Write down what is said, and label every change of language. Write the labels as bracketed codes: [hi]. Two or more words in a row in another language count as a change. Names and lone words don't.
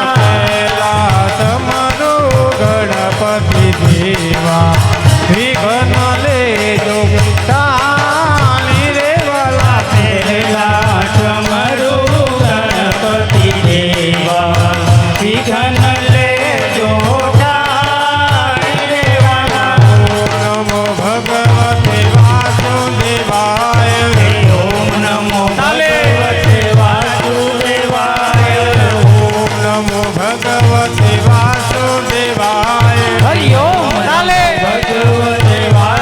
[raj] कैलास मनु गणपति देवा विघ्न लेजो ताली रे वाला। पहला समरो गणपति देवा विघ्न लेजो ताली रे वाला। [sa] नमो भगवते वासुदेवाय। ओम नमो भगवते वासुदेवाय। ओम नमो भगवते वासुदेवाय। हरि ओम भगवते